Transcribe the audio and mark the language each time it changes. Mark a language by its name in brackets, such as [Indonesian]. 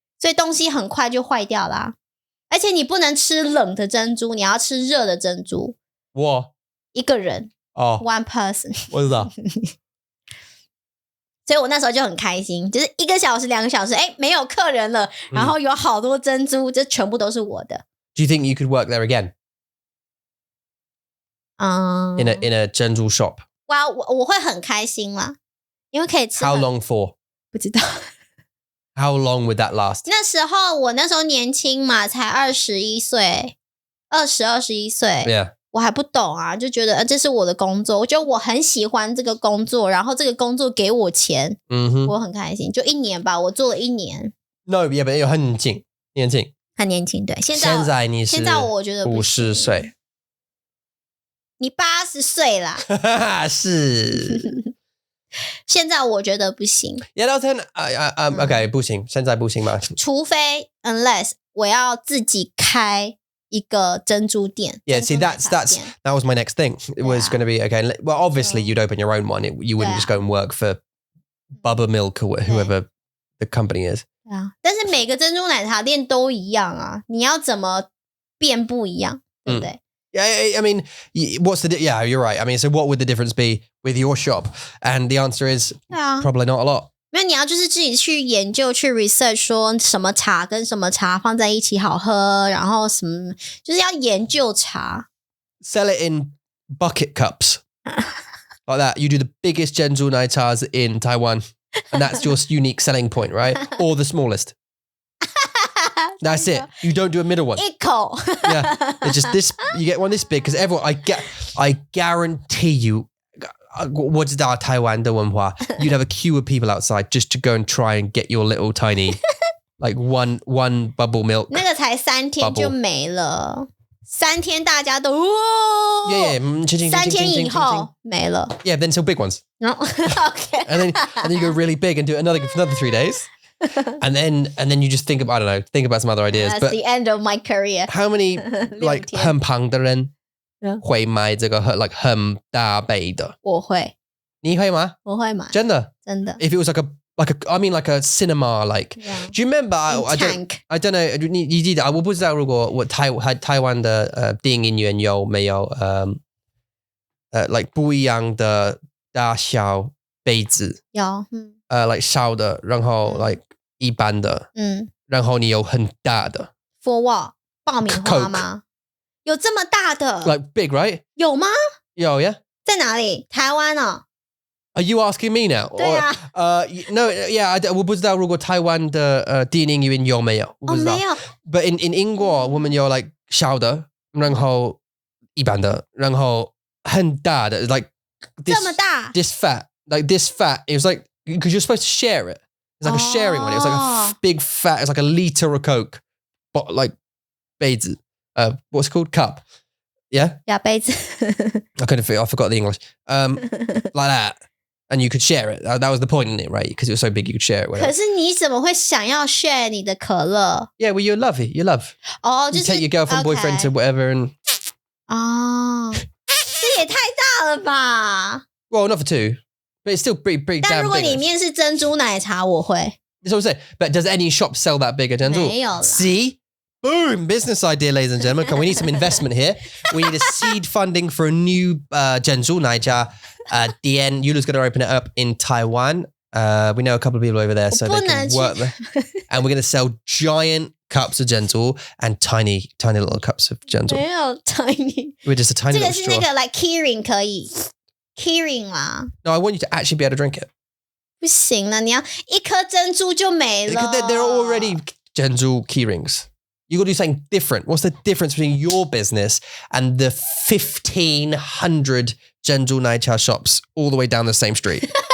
[Chinese] 所以东西很快就坏掉啦。而且你不能吃冷的珍珠，你要吃热的珍珠。我一个人 [English] one person。 [Chinese] 我知道。所以我那时候就很开心，就是1个小时、2个小时，没有客人了，然后有好多珍珠，这全部都是我的。 [English] Do you think you could work there again? In a 珍珠 shop? [Chinese] 哇，我会很开心啦，因为可以吃。 [English] How long for? [Chinese] 不知道。 [English] How long would that last? [Chinese] 我那时候年轻嘛，才21岁，21岁。 [English] Yeah. [Chinese] 我还不懂啊，就觉得这是我的工作，我觉得我很喜欢这个工作，然后这个工作给我钱，我很开心。就1年吧，我做了1年。 [English] No, yeah, but [Chinese] 很年轻，很年轻，对。现在你是我觉得 50岁。你80岁啦。是。现在我觉得不行。 [English] Yeah, that's okay, [Chinese] 不行，现在不行嘛。除非 unless 我要自己开一个珍珠店。 [English] Yeah, see, that was my next thing. It was going to be, okay, well, obviously you'd open your own one. You wouldn't just go and work for Bubba Milk or whoever the company is. 但是每个珍珠奶茶店都一样啊，你要怎么变不一样，对不对？Yeah, I mean, yeah, you're right. I mean, so what would the difference be with your shop? And the answer is probably not a lot. [Chinese] 因为你要就是自己去研究去 research 说什么茶跟什么茶放在一起好喝，然后什么就是要研究茶。 [English] Sell it in bucket cups. Like that. You do the biggest Zhenzu Naitas in Taiwan. And that's your unique selling point, right? Or the smallest. That's it. You don't do a middle one. [Chinese] 一口。 [English] Yeah. It's just this, you get one this big because everyone, I guarantee you, [Chinese] 我知道台湾的文化 [English] you'd have a queue of people outside just to go and try and get your little tiny like one bubble milk [Chinese] 那个才3天就没了3天大家都 [English] yeah, [Chinese] 3天以后没了 [English] yeah, then sell big ones no? Okay. and then you go really big and do it another 3 days and then you just think about, I don't know, think about some other ideas. That's but the end of my career. How many [Chinese] like 很胖的人会买这个like 很大杯的？我会。你会吗？我会买。真的？真的。 [English] If it was like a cinema like. Yeah. Do you remember? I don't know. [Chinese] 你记得我不知道如果我台湾的电影院有没有like 不一样的大小杯子？有。 like 小的，然后 like 一般的，然后你有很大的。 [English] For what？ [Chinese] 爆米花吗？有这么大的 [English] ？Like big, right? [Chinese] 有吗？有 yeah. 在哪里？台湾哦。 [English] Are you asking me now? [Chinese] 对啊。 No, yeah, 我不知道如果台湾的电影院有没有？我不知道。没有。 [English] But in [Chinese] 英国我们有 like 小的，然后一般的，然后很大的 [English] like this, [Chinese] 这么大 [English] this fat. Like this fat, it was like because you're supposed to share it. It's like a sharing one. It was like a big fat. It's like a liter of Coke, but like 杯子. What's it called? Cup. Yeah? Yeah, 杯子. I forgot the English. Like that. And you could share it. That was the point in it, right? Because it was so big you could share it. Whatever. [Chinese] 可是你怎么会想要 share 你的可乐？ [English] Yeah, well, you love it. You love. You take your girlfriend, boyfriend to whatever and... [Chinese] 这也太大了吧 [English] Well, not for 2. But it's still pretty damn big. [Chinese] 但如果里面是珍珠奶茶，我会。 [English] That's what I'm saying. But does any shop sell that big a Zhenzu? [Chinese] 没有啦。 [English] See? Boom! Business idea, ladies and gentlemen. We need some investment here. We need a seed funding for a new Zhenzu Naija. DN, Yula's going to open it up in Taiwan. We know a couple of people over there, so they can work there. And we're going to sell giant cups of Zhenzu and tiny little cups of Zhenzu. [Chinese] 没有 tiny. [English] We're just a tiny little straw. [Chinese] 这个是那个 like keyring 可以 keyring 啦。 [English] No, I want you to actually be able to drink it. [Chinese] 不行了，你要一颗珍珠就没了。 [English] There are already Zhenzu keyrings. You got to do something different. What's the difference between your business and the 1,500 Zhenzu Naicha shops all the way down the same street?